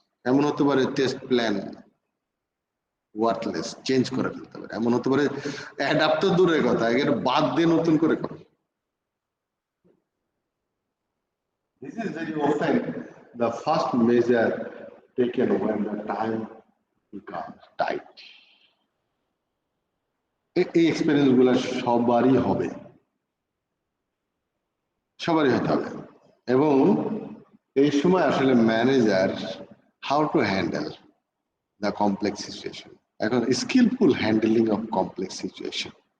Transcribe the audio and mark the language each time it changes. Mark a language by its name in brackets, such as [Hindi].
[Bangla] এমন হতে পারে টেস্ট প্ল্যান ওয়ার্থলেস, চেঞ্জ করে ফেলতে পারে। এমন হতে পারে অ্যাডাপ্ট তো দূরের কথা, এর বাদ দিয়ে নতুন করে করো। [English] This is very often the first measure taken when the time becomes tight. [Bangla] এই এক্সপেরিয়েন্স গুলো সবারই হবে, সবারই হতে হবে। এবং এই সময় আসলে [English] manager how to handle the complex situation, [Bangla] এখন [English] Skillful handling of complex situation.